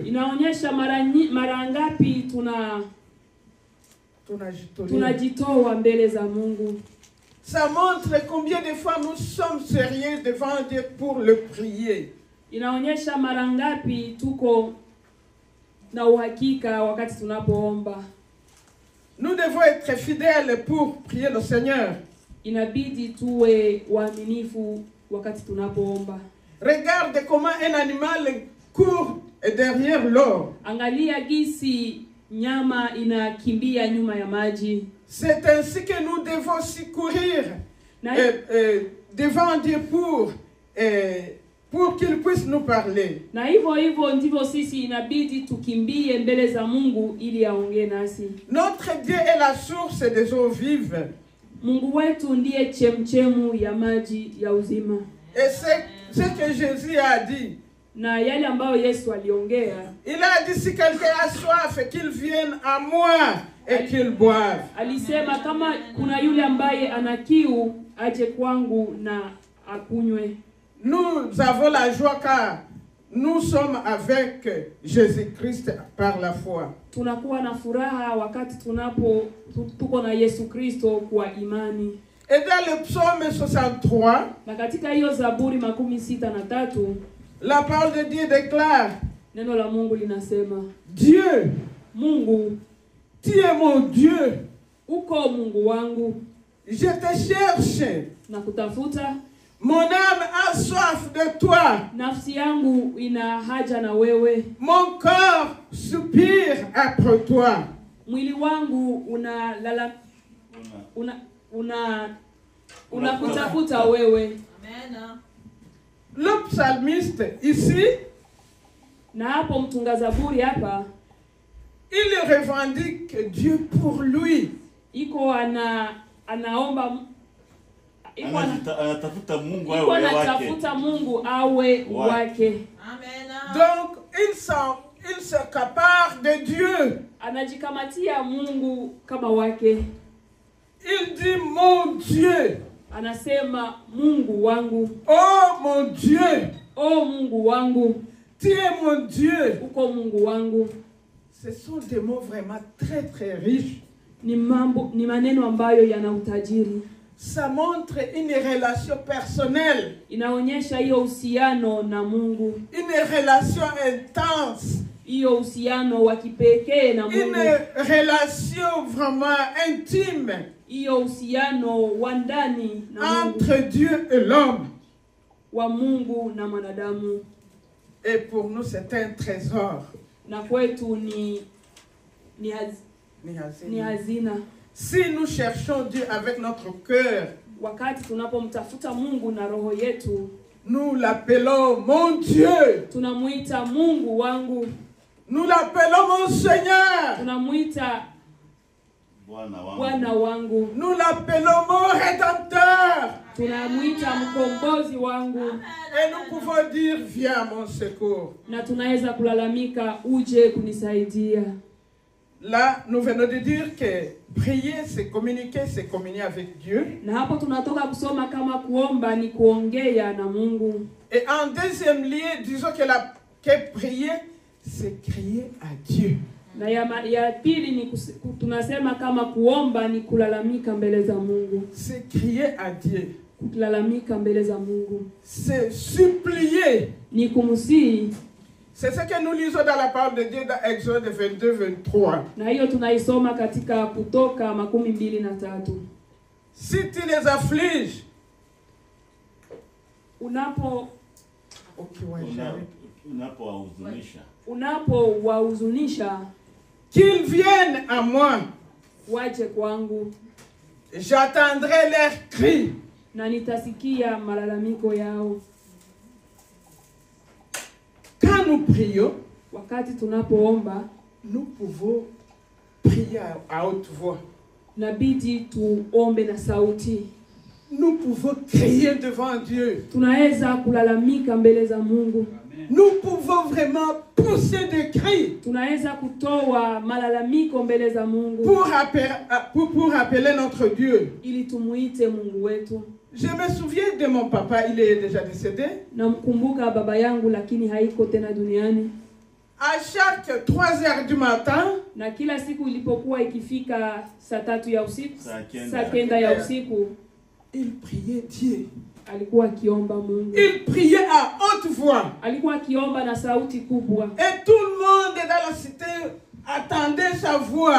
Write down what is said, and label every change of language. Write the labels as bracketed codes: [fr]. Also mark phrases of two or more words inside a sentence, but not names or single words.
[sw] Inaonyesha mara ngapi tunajitoa mbele za Mungu. [fr] Ça montre combien de fois nous sommes sérieux devant Dieu pour le prier. [sw] Inaonyesha mara ngapi tuko na uhakika wakati tunapoomba. [fr] Nous devons être fidèles pour prier le Seigneur. [sw] Inabidi tuwe waaminifu wakati tunapoomba. [fr] Regarde comment un animal court derrière l'eau. [sw] Angalia gisi nyama inakimbia nyuma ya maji. [fr] C'est ainsi que nous devons aussi courir devant Dieu pour qu'il puisse nous parler. [sw] Na hivyo ndivyo sisi inabidi tukimbie mbele za Mungu ili aongee nasi. [fr] Notre Dieu est la source des eaux vives. [sw] Mungu wetu ndiye chemchemu ya maji ya uzima. [fr] Et c'est ce que Jésus a dit. [sw] Na yale ambayo Yesu aliongea. [fr] Il a dit si quelqu'un a soif qu'il vienne à moi et qu'il boive. [sw] Alisema kama kuna yule ambaye ana kiu aje kwangu na akunywe. [fr] Nous avons la joie car nous sommes avec Jésus-Christ par la foi. [sw] Tunakuwa na furaha wakati tuko na Yesu Kristo kwa imani. [fr] Et dans le psaume 63, [sw] na katika hiyo Zaburi 63, [fr] la parole de Dieu déclare, [sw] neno la Mungu linasema, [fr] Dieu, [sw] Mungu, [fr] tu es mon Dieu. [sw] Uko Mungu wangu. [fr] Je te cherche. [sw] Na kutafuta. [fr] Mon âme a soif de toi. [sw] Nafsi yangu ina haja na wewe. [fr] Mon corps soupire après toi. [sw] Mwili wangu unakutafuta wewe. Amen. [fr] Le psalmiste ici, [sw] na hapo mtunga Zaburi hapa, [fr] il revendique Dieu pour lui. [sw] Iko anaomba anatafuta Mungu awe wake. Anatafuta Mungu awe wake. Amen. [fr] Donc il s'accapare de Dieu. [sw] Anajikamatia Mungu kama wake. [fr] Il dit mon Dieu. [sw] Anasema Mungu wangu. [fr] Oh mon Dieu. [sw] Oh Mungu wangu. [fr] Tu es mon Dieu. [sw] Uko Mungu wangu. [fr] Ce sont des mots vraiment très très riches. [sw] Ni maneno ambayo yana utajiri. [fr] Ça montre une relation personnelle. [sw] Inaonyesha hiyo uhusiano na Mungu. [fr] Une relation intense. [sw] Hiyo uhusiano wa kipekee na Mungu. [fr] Une relation vraiment intime. [sw] Hiyo uhusiano wa ndani na Mungu. [fr] Entre Dieu et l'homme. [sw] Wa Mungu na mwanadamu. [fr] Et pour nous c'est un trésor. [sw] Na kwetu ni hazina. [fr] Si nous cherchons Dieu avec notre cœur, [sw] wakati tunapomtafuta Mungu na roho yetu, [fr] nous l'appelons mon Dieu. [sw] Tunamuita Mungu wangu. [fr] Nous l'appelons mon Seigneur. [sw] Tunamuita Bwana wangu. [fr] Nous l'appelons mon Rédempteur. [sw] Tunamuita mkombozi wangu. [fr] Et nous pouvons dire viens à mon secours. [sw] Na tunaweza kulalamika uje kunisaidia. [fr] Là, nous venons de dire que prier, c'est communiquer, c'est communier avec Dieu. [sw] Na hapo tunatoka kusoma kama kuomba ni kuongea na Mungu. [fr] Et en deuxième lieu, disons que prier, c'est crier à Dieu. [sw] Na ya pili ni tunasema kama kuomba ni kulalamika mbele za Mungu. [fr] C'est crier à Dieu. [sw] Kulalamika mbele za Mungu. [fr] C'est supplier. [sw] Ni kumsihi. [fr] C'est ce que nous lisons dans la parole de Dieu dans Exode 22-23. [sw] Na hiyo tunaisoma katika Kutoka 23. [fr] Si tu les affliges, [sw] unapowahuzunisha, [fr] qu'ils viennent à moi, [sw] waje kwangu, [fr] j'attendrai leurs cris, [sw] na nitasikia malalamiko yao. [fr] Quand nous prions, [sw] wakati tunapoomba, [fr] nous pouvons prier à haute voix. [sw] Nabidi tuombe na sauti. [fr] Nous pouvons crier devant Dieu. [sw] Tunaweza kulalamika mbele za Mungu. [fr] Nous pouvons vraiment pousser des cris. [sw] Tunaweza kutoa malalamiko mbele za Mungu. [fr] Pour appeler notre Dieu. [sw] Ili tumuite Mungu wetu. [fr] Je me souviens de mon papa, il est déjà décédé. [sw] Namkumbuka baba yangu lakini haiko tena duniani. [fr] À chaque 3h du matin, [sw] na kila siku ilipokuwa ikifika saa 3 ya usiku, saa 9 ya usiku, [fr] il priait Dieu. [sw] alikuwa akiomba Mungu. [fr] Il priait à haute voix. [sw] Alikuwa akiomba na sauti kubwa. [fr] Et tout le monde dans la cité attendait sa voix.